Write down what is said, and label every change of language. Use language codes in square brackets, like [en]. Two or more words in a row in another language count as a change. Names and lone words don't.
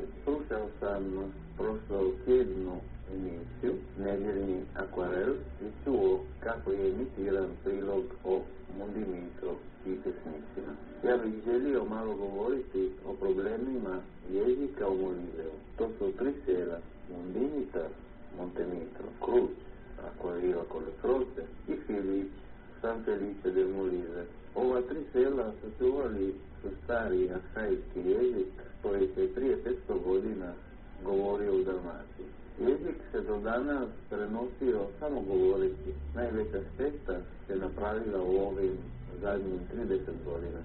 [hr] Slušao sam prošlotjednu emisiju Nedjeljni akvarel i čuo kako je emitiran prilog o Mondinito i pjesnicima. Ja bih želio malo govoriti o problemima jezika u Molizeu. To su 3 sela: Mondinita, Montenegro, Kruč, [it] Acquarel con le Frotte [hr] i Felice, San Felice del Molise. Ova 3 sela sačuvali su stari arhajski jezik koji se prije 500 godina govorio u Dalmaciji. Jezik se do danas prenosio samo govoreći. Najveća šteta se napravila u ovim zadnjim 30 godina.